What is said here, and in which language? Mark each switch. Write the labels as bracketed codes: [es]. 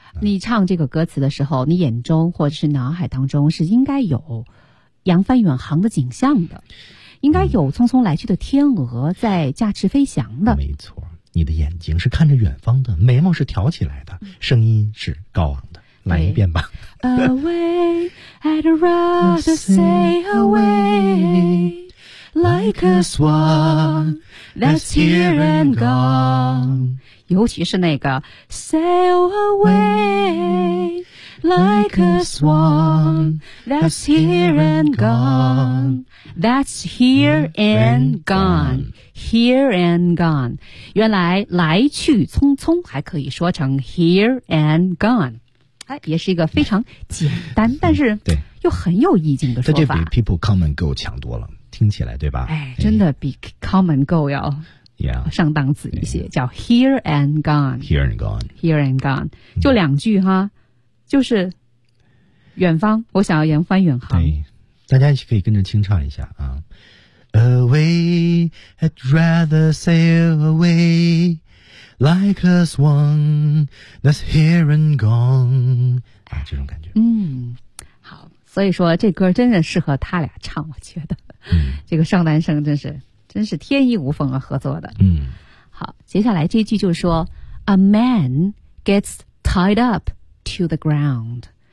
[zh] 你唱这个歌词的时候，你眼中或者是脑海当中是应该有扬帆远航的景象的。应该有匆匆来去的天鹅在驾翅飞翔的。没错，你的眼睛是看着远方的，眉毛是挑起来的，声音是高昂的。来一遍吧。 [en] Away, I'd rather sail away like a swan that's here and gone。 [zh] 尤其是那个 [en] sail away like a swan that's here and gone。 That's here and gone, here and gone. [zh] 原来来去匆匆还可以说成 [en] here and gone. [zh] 哎，也是一个非常简单，但是又很有意境的说法。这就比 [en] people come and go [zh] 强多了，听起来对吧？哎，真的比 [en] come and go [zh] 要上档次一些，叫 [en] here and gone, here and gone, here and gone. [zh] 就两句哈，就是远方，我想要扬帆远航。大家一起可以跟着清唱一下啊 [en] away, I'd rather sail away, like a swan that's here and gone. [zh] 啊，这种感觉。嗯，好，所以说这歌真的适合他俩唱，我觉得。嗯，这个上男生真是天衣无缝啊，合作的。嗯，好，接下来这句就说 ， [en] A man gets tied up to the ground。